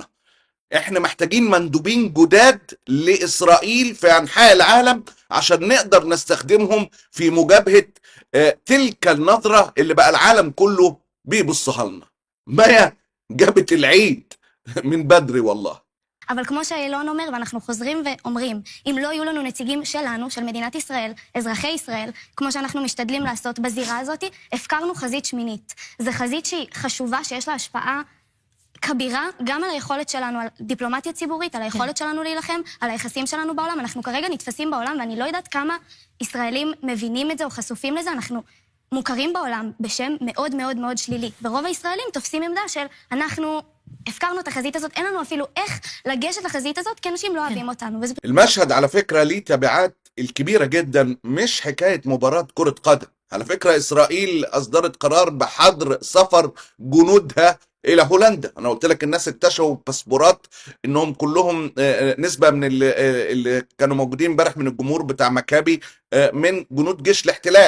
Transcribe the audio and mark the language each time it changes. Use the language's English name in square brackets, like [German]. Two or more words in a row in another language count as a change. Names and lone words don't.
[Arabic] احنا محتاجين مندوبين جداد لاسرائيل في انحاء العالم عشان نقدر نستخدمهم في مجابهة تلك النظرة اللي بقى العالم كله بيبصها لنا. مايا جابت العيد من بدري والله. [Hebrew] אבל כמו שאילון אומר, ואנחנו חוזרים ואומרים, אם לא יהיו לנו נציגים שלנו, של מדינת ישראל, אזרחי ישראל, כמו שאנחנו משתדלים לעשות בזירה הזאת, הפקרנו חזית שמינית. זו חזית שהיא חשובה, שיש לה השפעה כבירה, גם על היכולת שלנו, על דיפלומטיה ציבורית, על היכולת שלנו להילחם, על היחסים שלנו בעולם. אנחנו כרגע נתפסים בעולם, ואני לא יודעת כמה ישראלים מבינים את זה או חשופים לזה. אנחנו מוכרים בעולם בשם מאוד מאוד מאוד שלילי. ורוב הישראלים תופסים עמדה של אנחנו הפקרנו את החזית הזאת, אין לנו אפילו איך לגשת לחזית הזאת, כי אנשים לא אוהבים אותנו. [Arabic] المشهد على فكرة ليه تبعات الكبيرة جدا، مش حكاية مباراة كرة قدم. على فكرة إسرائيل أصدرت قرار بحظر سفر جنودها إلى هولندا. أنا قلت لك الناس اكتشفوا باسبورات إنهم كلهم نسبة من اللي كانوا موجودين امبارح من الجمهور بتاع مكابي من جنود جيش الاحتلال.